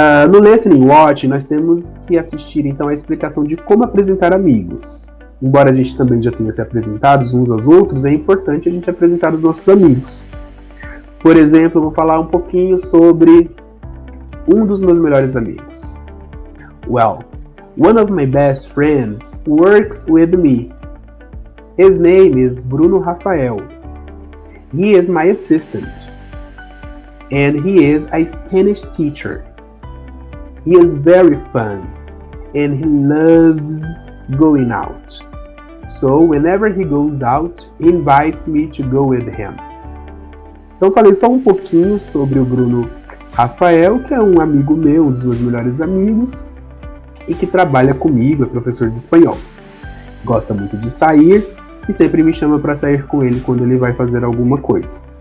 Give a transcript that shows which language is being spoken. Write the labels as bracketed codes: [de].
[pt] No Listening Watch, nós temos que assistir, então, a explicação de como apresentar amigos. Embora a gente também já tenha se apresentado uns aos outros, é importante a gente apresentar os nossos amigos. Por exemplo, eu vou falar um pouquinho sobre um dos meus melhores amigos. [en] Well, one of my best friends works with me. His name is Bruno Rafael. He is my assistant. And he is a Spanish teacher. He is very fun. And he loves going out. So whenever he goes out, he invites me to go with him. [pt] Então falei só um pouquinho sobre o Bruno Rafael, que é um amigo meu, um dos meus melhores amigos, e que trabalha comigo, é professor de espanhol. Gosta muito de sair e sempre me chama para sair com ele quando ele vai fazer alguma coisa.